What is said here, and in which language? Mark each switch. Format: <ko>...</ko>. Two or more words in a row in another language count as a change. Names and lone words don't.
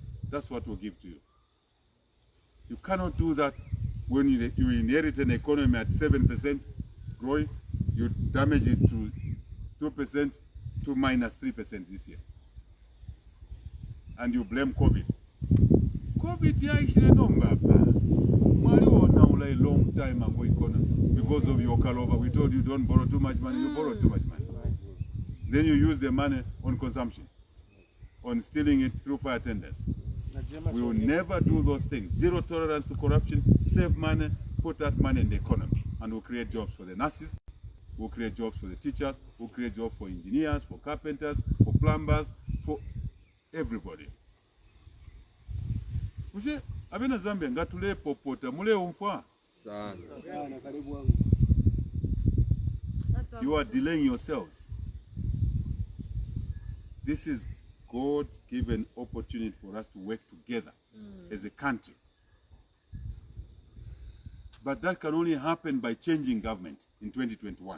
<en>That's what we'll give to you. You cannot do that when you inherit an economy at 7% growing, you damage it to 2% to -3% this year. And you blame COVID. COVID</en> <bem>yaishile nombapa.</bem> <en>A long time ago economy. Because of your Kaloba, we told you don't borrow too much money, you borrow too much money. Then you use the money on consumption, on stealing it through fire tenders. We will never do those things. Zero tolerance to corruption, save money, put that money in the economy, and we'll create jobs for the nurses, we'll create jobs for the teachers, we'll create jobs for engineers, for carpenters, for plumbers, for everybody.</en> <bem>Abena Zambia ngatule popota mule umfa.</bem> <en>You are delaying yourselves. This is God's given opportunity for us to work together as a country. But that can only happen by changing government in 2021.</en>